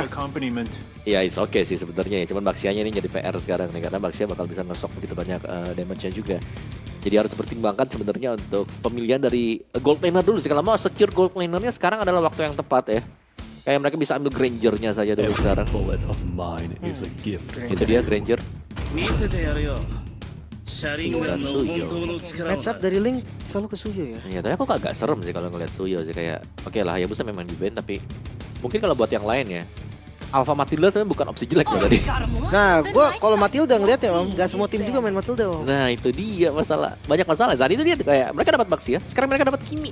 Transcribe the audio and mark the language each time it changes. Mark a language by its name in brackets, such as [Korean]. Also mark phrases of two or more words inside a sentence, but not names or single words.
[Indonesian] Iya, [English] it's okay [Indonesian] sih sebenarnya ya. Cuman Baxianya ini jadi PR sekarang nih karena Baxia bakal bisa ngesok begitu banyak damage-nya juga. Jadi harus dipertimbangkan sebenarnya untuk pemilihan dari [English] gold laner [Indonesian] dulu sih. Kalau mau [English] secure gold lanernya [Indonesian] sekarang adalah waktu yang tepat ya. Kayak mereka bisa ambil Granger saja dulu sekarang. [English] Bullet of mine is a gift. [Indonesian] Itu dia Granger. [Japanese] 見せてやるよ車輪ガンの本当の力を [English] Match up [Indonesian] dari link selalu ke Suyo ya. Iya, tapi aku agak serem sih kalau ngeliat Suyo sih kayak oke lah Hayabusa memang di ban tapi mungkin kalau buat yang lain ya Alpha Matilda sebenarnya bukan opsi jelek loh tadi. Nah, gua kalau Matilda ngeliat ya om, gak semua tim juga main Matilda om. Nah itu dia masalah, banyak masalah. Tadi itu dia tuh kayak mereka dapat Baxia, sekarang mereka dapat Kimi.